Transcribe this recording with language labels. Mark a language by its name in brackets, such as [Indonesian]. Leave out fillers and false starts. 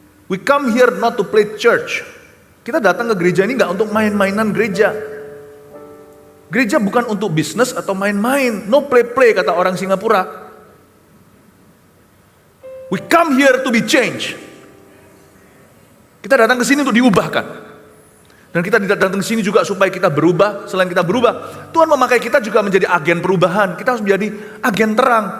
[English] We come here not to play church. [Indonesian] Kita datang ke gereja ini nggak untuk main-mainan gereja. Gereja bukan untuk bisnis atau main-main. [English] No play-play [Indonesian] kata orang Singapura. [English] We come here to be changed. [Indonesian] Kita datang ke sini untuk diubahkan. Dan kita tidak datang ke sini juga supaya kita berubah. Selain kita berubah, Tuhan memakai kita juga menjadi agen perubahan. Kita harus menjadi agen terang.